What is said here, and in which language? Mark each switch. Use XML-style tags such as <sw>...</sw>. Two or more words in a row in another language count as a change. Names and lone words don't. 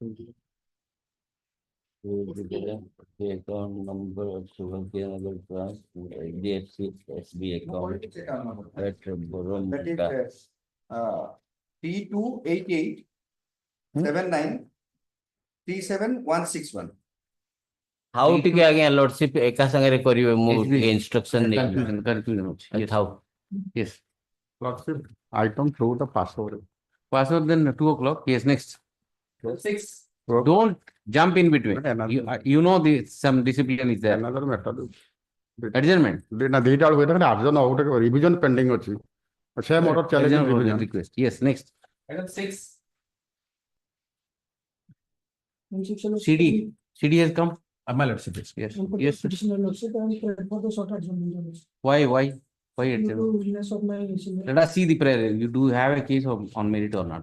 <en>Account number of HDFC SB account. That is P288 79 37161.</en> <or>How ଟିକେ ଆଜ୍ଞା lordship ଏକା ସାଙ୍ଗରେ କରିବେ ମୁଁ instruction ନେଇକି</or> <en>Confusion.</en> <or>ଥାଉ.</or> <en>Yes. Item through the password. Password then 2 o'clock. Yes, next. 6. Don't jump in between. But another- You know some discipline is there. Another matter. Adjournment.</en> <or>ନା ଦିଟା ବେଳକୁ ଏଇଟା ଆର୍ଜନ ଆଉ ଗୋଟେ</or> <en>revision pending</en> <or>ଅଛି ସେ ମୋର ଚ୍ୟାଲେଞ୍ଜ</or> <en>Adjournment request. Yes, next. Item 6. CD has come. My lordship. Yes. Yes. Why? Let us see the prayer. You do have a case on merit or not?</en>